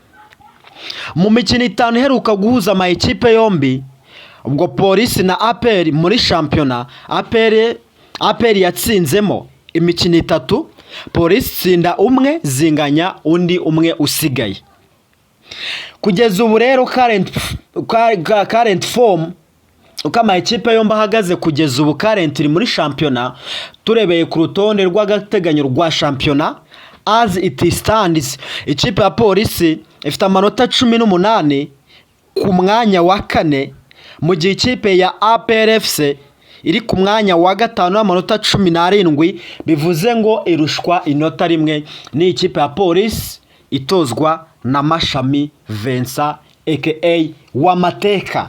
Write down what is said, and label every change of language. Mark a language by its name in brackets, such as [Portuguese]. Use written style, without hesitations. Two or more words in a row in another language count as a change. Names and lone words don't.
[Kinyarwanda] Mu mikino 5 iheruka guhuza ama ekipe yombi, ubwo polisi na APR muri shampiyona, APR yatsinzemo imikino 3, polisi tsinda 1 zinganya undi 1 usigaye. Kugeza ubu rero [English] current form [Kinyarwanda] uko ama ekipe yombi ahagaze kugeza ubu currently muri shampiyona, turebeye ku rutonde rw'agateganyo rwa shampiyona [English] as it stands, [Kinyarwanda] ikipe ya polisi ifite amanota 18 ku mwanya wa 4, mu gihe ikipe ya APR FC iri ku mwanya wa 5 n'amanota 17, bivuze ngo irushwa inota rimwe ni ikipe ya polisi itozwa na Mashami Vincent aka Wamateka.